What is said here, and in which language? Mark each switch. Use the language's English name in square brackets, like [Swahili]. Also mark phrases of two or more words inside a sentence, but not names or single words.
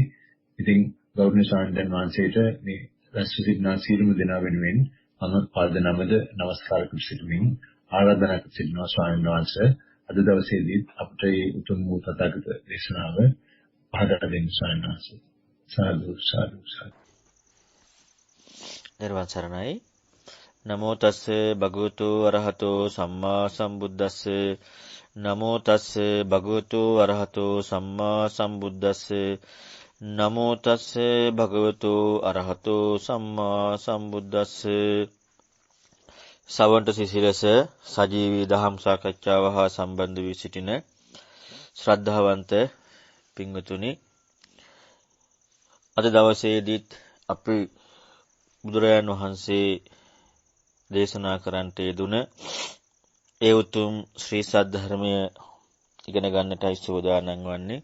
[Sinhala] ඉතින් ගෞරවනීය ස්වාමීන් වහන්සේට මේ රැස් සිටින සියලුම දෙනා වෙනුවෙන් මම පාද නමද නමස්කාර කර සිටිමින් ආරාධනා කර සිටිනවා ස්වාමීන් වහන්සේ අද දවසේදී අපට මේ උතුම් වූ තථාගත දේශනාව පහදා දෙන්න ස්වාමීන් වහන්සේ. සාදු සාදු සාදු. නිර්වාණ සරණයි. [Pali] නමෝ තස්ස භගවතු අරහතෝ සම්මා සම්බුද්දස්ස. නමෝ තස්ස භගවතු අරහතෝ සම්මා සම්බුද්දස්ස. නමෝ තස්ස භගවතු අරහතෝ සම්මා සම්බුද්දස්ස. [Sinhala] සවන්ට සිසිලස සජීවී දහම් සාකච්ඡාව හා සම්බන්ධ වී සිටින ශ්‍රද්ධාවන්ත පින්වතුනි, අද දවසේදීත් අපි බුදුරජාණන් වහන්සේ දේශනා කරන්නට යෙදුන ඒ උතුම් ශ්‍රී සද්ධර්මය ඉගෙන ගන්නටයි සූදානම් වන්නේ.